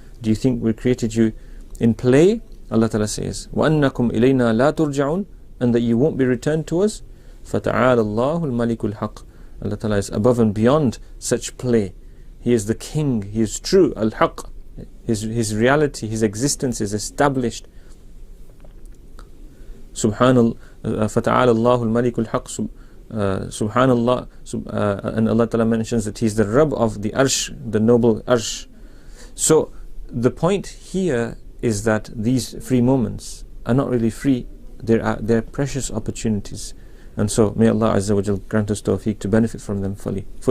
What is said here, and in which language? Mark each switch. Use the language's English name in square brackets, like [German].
[English] Do you think we created you in play? Allah Ta'ala says, [Arabic] وَأَنَّكُمْ إِلَيْنَا لَا تُرْجَعُونَ, [English] and that you won't be returned to us. [Arabic] فَتَعَالَ اللَّهُ الْمَلِكُ الْحَقِّ. [English] Allah Ta'ala is above and beyond such play. He is the King, He is true, Al-Haqq. His reality, His existence is established. Subhanallah, [Arabic] فَتَعَالَ اللَّهُ الْمَلِكُ الْحَقِّ. [English] Subhanallah, and Allah Ta'ala mentions that He is the Rabb of the Arsh, the noble Arsh. So the point here is that these free moments are not really free, they're precious opportunities. And so may Allah Azza wa Jal grant us tawfiq to benefit from them fully.